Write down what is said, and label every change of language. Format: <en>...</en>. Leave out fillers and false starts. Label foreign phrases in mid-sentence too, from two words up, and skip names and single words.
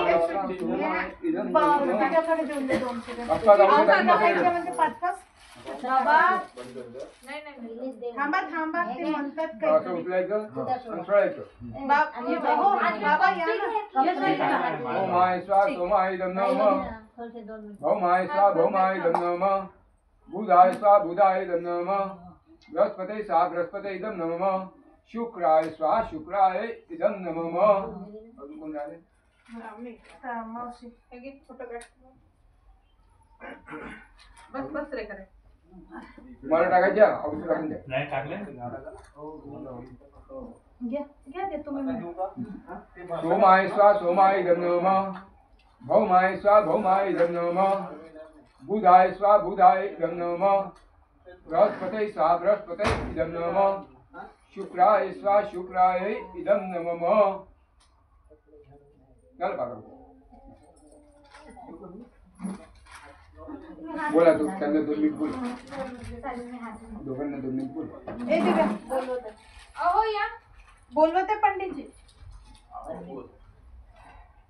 <sa>इदं</sa> <mr>तुझ्याकडे देऊन दे 2 सेकंद. 5-5 आहुत्या आहुत्या टाकून टाकायच्या द्या. म्हणजे 5-5. नाही नाही नाही. थांबा थांबा ते म्हणतात असं काहीतरी. उचलायचं आणि सोडायचं. हो, बाबा या ना. ये जाईल</mr> <sa>भौमाय स्वा सोमाय इदं नम भौमाय स्वा भौमाय इदं नम बुधाय स्वा बुधाय इदं नम बृहस्पते सा बृहस्पते इदं नम शुक्राय स्वा शुक्राय इदं नम.</sa> <mr>अजून कोण राहिले? का? मावशी हे घे, फोटोग्राफ. बस बस रे करे. मला टाकायच्या औषध टाकून द्या. नाही टाकले घ्या घ्या ते तुम्ही म्हणा.</mr> <sa>सोमाय स्वा सोमाय इदं नम भौमाय स्वा भौमाय इदं नम बुधाय स्वा बुधाय इदं नम बृहस्पते सा बृहस्पते इदं नम शुक्राय स्वा शुक्राय इदं नम.</sa> <mr>चल बाबा बोला तू त्यांना 2 मिनिट बोल. दोघांना 2 मिनिट बोल. ए दिव्या बोलवत अहो या. बोलवते पंडितजी.</mr>